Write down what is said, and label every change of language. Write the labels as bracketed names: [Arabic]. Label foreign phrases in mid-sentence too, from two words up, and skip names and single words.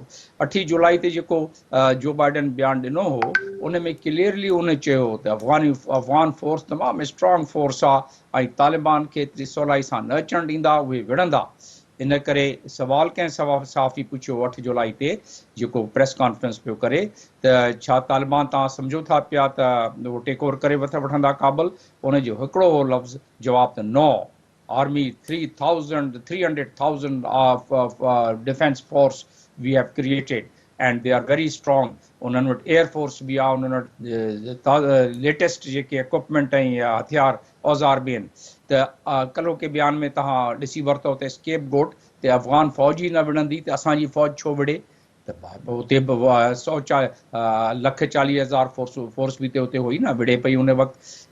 [Sindhi] 8 जुलाई ते जेको जो बाइडन बयानु ॾिनो हो उन में क्लियरली उन चयो त [English] Afghan force [Sindhi] तमामु [English] strong force [Sindhi] आहे ऐं तालिबान खे एतिरी सवलाई सां न अचणु ॾींदा, उहे विढ़ंदा। इन करे सवाल कंहिं साफ़ी पुछियो 8 जुलाई ते जेको [English] press conference [Sindhi] पियो करे त छा तालिबान तव्हां सम्झो था पिया त उहो [English] take over [Sindhi] करे वठंदा काबुल, उन जो हिकिड़ो लफ़्ज़ जवाब त नो। [English] Army 300,000 of defense force we have created and they are very strong. [Sindhi] उन्हनि वटि [English] air force [Sindhi] बि आहे, उन्हनि वटि लेटेस्ट जेके इक्विपमेंट ऐं हथियार औज़ार बि आहिनि। त कल्ह के बयान में तव्हां ॾिसी वरितो त [English] scape goat [Sindhi] ते अफ़गान फ़ौज ई न विढ़ंदी त असांजी फ़ौज छो विढ़े, त उते बि 1,40,000 फोर्स बि त उते हुई न, विढ़े पई उन वक़्तु।